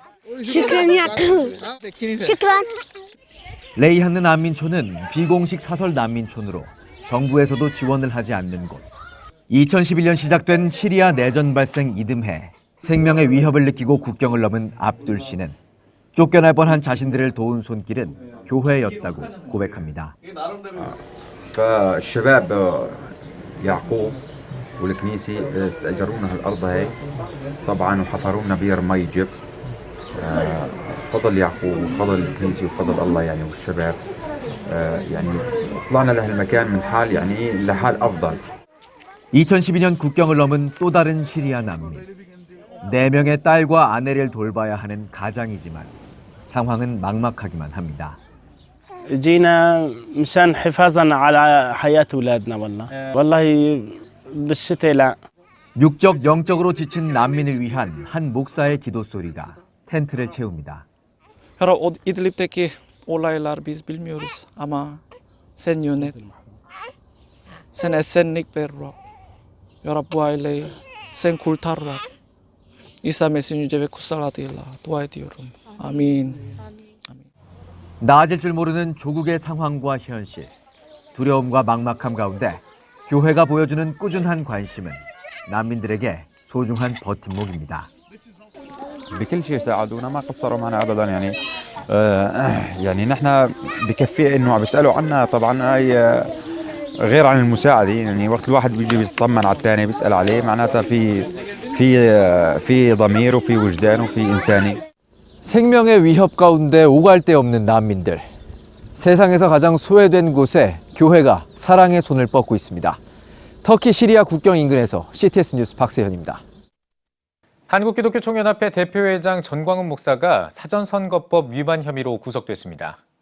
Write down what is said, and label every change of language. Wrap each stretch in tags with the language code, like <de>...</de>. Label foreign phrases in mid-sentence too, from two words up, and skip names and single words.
<ko>레이한느 난민촌은 비공식 사설 난민촌으로 정부에서도 지원을 하지 않는 곳. 2011년 시작된 시리아 내전 발생 이듬해 생명의 위협을 느끼고 국경을 넘은 압둘 씨는 쫓겨날 뻔한 자신들을 도운 손길은 교회였다고 고백합니다.</ko> <ar>فالشباب يعقوب والكنيسة استأجرونا هالأرض هاي طبعا وحفروا لنا بير مي جب فضل يعقوب وفضل الكنيسة وفضل الله يعني والشباب يعني طلعنا لهالمكان من حال يعني لحال أفضل.</ar> <ko>2012년 국경을 넘은 또 다른 시리아 난민. 4명의 딸과 아내를 돌봐야 하는 가장이지만 상황은 막막하기만 합니다.</ko> <ar>جينا مشان حفاظا على حياة أولادنا والله بالشتاء لا.</ar> <ko>육적 영적으로 지친 난민을 위한 한 목사의 기도 소리가 텐트를 채웁니다.</ko> <tr>İdlib'deki olaylar biz bilmiyoruz ama sen yönet. Sen esenlik ver Rab. Ya Rab bu aileyi sen kurtar Rab. İsa Mesih yüce ve kutsal adıyla dua ediyorum.</tr> <ko>아멘. 나아질 줄 모르는 조국의 상황과 현실, 두려움과 막막함 가운데 교회가 보여주는 꾸준한 관심은 난민들에게 소중한 버팀목입니다.</ko> <ar>بكل شيء ساعدونا ما قصروا معنا ابدا يعني يعني نحن بكفي انه عم بيسالوا عنا طبعا هي غير عن المساعده يعني وقت الواحد بيجي بيطمن على الثاني بيسال عليه معناتها في ضمير وفي وجدان وفي انساني.</ar> <ko>생명의 위협 가운데 오갈 데 없는 난민들. 세상에서 가장 소외된 곳에 교회가 사랑의 손을 뻗고 있습니다. 터키 시리아 국경 인근에서 CTS 뉴스 박세현입니다. 한국기독교총연합회 대표회장 전광훈 목사가 사전선거법 위반 혐의로 구속됐습니다.</ko>